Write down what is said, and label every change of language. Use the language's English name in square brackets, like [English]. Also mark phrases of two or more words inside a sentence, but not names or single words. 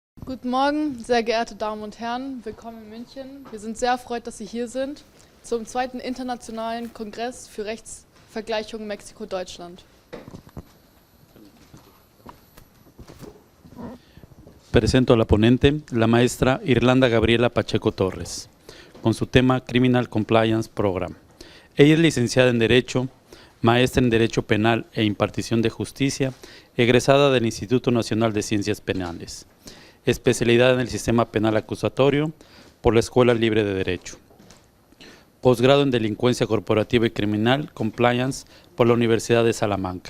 [German] Guten Morgen, sehr geehrte Damen und Herren, willkommen in München. Wir sind sehr erfreut, dass Sie hier sind zum 2. Internationalen Kongress für Rechtsvergleichung Mexiko-Deutschland. [Spanish] Presento a la ponente, la maestra Irlanda Gabriela Pacheco Torres, con su tema Criminal Compliance Program. Ella es licenciada en Derecho, maestra en Derecho Penal e Impartición de Justicia, egresada del Instituto Nacional de Ciencias Penales, especialidad en el Sistema Penal Acusatorio por la Escuela Libre de Derecho, posgrado en Delincuencia Corporativa y Criminal Compliance por la Universidad de Salamanca.